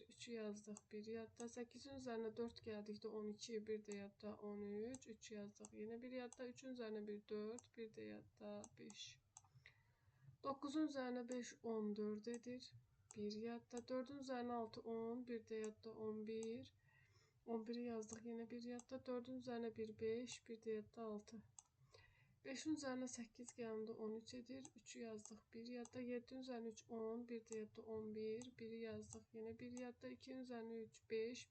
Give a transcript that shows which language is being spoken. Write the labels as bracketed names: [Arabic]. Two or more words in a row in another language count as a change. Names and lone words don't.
[Azerbaijani] 3'ü yazdıq 1 yadda. 8'in üzerine 4 geldikdə 12. 1 də yadda 13. 3 yazdıq yine 1 yadda. 3'ün üzerine 1 4. 1 də yadda 5. 9'un üzerine 5 14 edir. 1 yadda. 4'ün üzerine 6 10. 1 də yadda 11. 11'i yazdık yine 1 yadda. 4'ün üzerine 1 5. 1 də yadda 6. 5'in üzerine 8 geldi 13 edir. 3'ü yazdık 1 yadda. 7'in üzerine 3 10. 1 də yadda 11. 1'i yazdık yine 1 yadda. 2'nin üzerine 3 5.